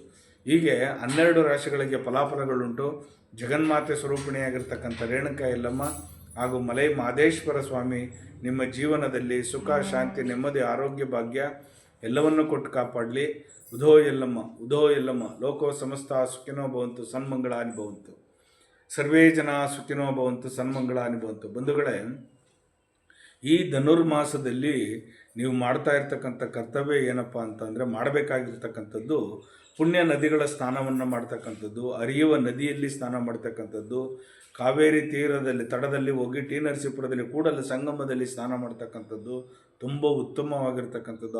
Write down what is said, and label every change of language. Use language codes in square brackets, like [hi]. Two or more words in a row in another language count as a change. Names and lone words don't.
[kn] ಹೀಗೆ 12 ರಾಶಿಗಳಿಗೆ ಫಲಾಫಲಗಳುಂಟು. ಜಗನ್ಮಾತೆ ಸ್ವರೂಪಿಣಿಯಾಗಿರ್ತಕ್ಕಂಥ ರೇಣುಕಾ ಯಲ್ಲಮ್ಮ ಹಾಗೂ ಮಲೈ ಮಾದೇಶ್ವರ ಸ್ವಾಮಿ ನಿಮ್ಮ ಜೀವನದಲ್ಲಿ ಸುಖ ಶಾಂತಿ ನೆಮ್ಮದಿ ಆರೋಗ್ಯ ಭಾಗ್ಯ ಎಲ್ಲವನ್ನೂ ಕೊಟ್ಟು ಕಾಪಾಡಲಿ. [sa] ಉಧೋ ಯಲ್ಲಮ್ಮ ಲೋಕೋ ಸಮಸ್ತ ಸುಖಿನೋ ಭವಂತು ಸನ್ಮಂಗಳಾನಿ ಭವಂತು. ಸರ್ವೇ ಜನ ಸುಖಿನೋ ಭವಂತು ಸನ್ಮಂಗಳಾನಿ ಭವಂತು. [kn] ಬಂಧುಗಳೇ, ಈ ಧನುರ್ಮಾಸದಲ್ಲಿ ನೀವು ಮಾಡ್ತಾ ಇರ್ತಕ್ಕಂಥ ಕರ್ತವ್ಯ ಏನಪ್ಪ ಅಂತಂದರೆ, ಮಾಡಬೇಕಾಗಿರ್ತಕ್ಕಂಥದ್ದು ಪುಣ್ಯ ನದಿಗಳ ಸ್ನಾನವನ್ನು ಮಾಡ್ತಕ್ಕಂಥದ್ದು, ಹರಿಯುವ ನದಿಯಲ್ಲಿ ಸ್ನಾನ ಮಾಡ್ತಕ್ಕಂಥದ್ದು, ಕಾವೇರಿ ತೀರದಲ್ಲಿ ತಡದಲ್ಲಿ ಹೋಗಿ ಟಿ ನರಸೀಪುರದಲ್ಲಿ ಕೂಡಲ ಸಂಗಮದಲ್ಲಿ ಸ್ನಾನ ಮಾಡ್ತಕ್ಕಂಥದ್ದು ತುಂಬ ಉತ್ತಮವಾಗಿರ್ತಕ್ಕಂಥದ್ದು.